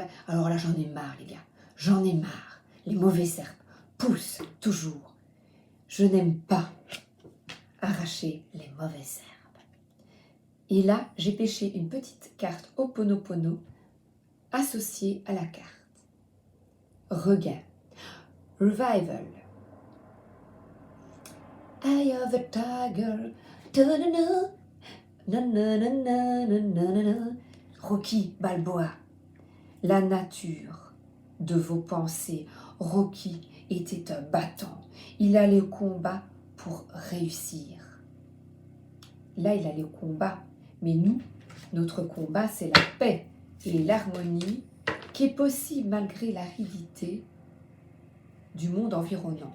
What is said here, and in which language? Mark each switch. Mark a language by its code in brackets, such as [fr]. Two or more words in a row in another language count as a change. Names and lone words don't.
[fr] Alors là, j'en ai marre, les gars. J'en ai marre. Les mauvaises herbes poussent toujours. Je n'aime pas arracher les mauvaises herbes. Et là, j'ai pêché une petite carte Ho'oponopono associée à la carte. [en] Regain. Revival. Eye of the tiger. Ta-na-na, na-na-na-na-na-na-na. [fr] Rocky Balboa. La nature de vos pensées. Rocky était un battant. Il allait au combat pour réussir. Là, il allait au combat. Mais nous, notre combat, c'est la paix et l'harmonie qui est possible malgré l'aridité du monde environnant.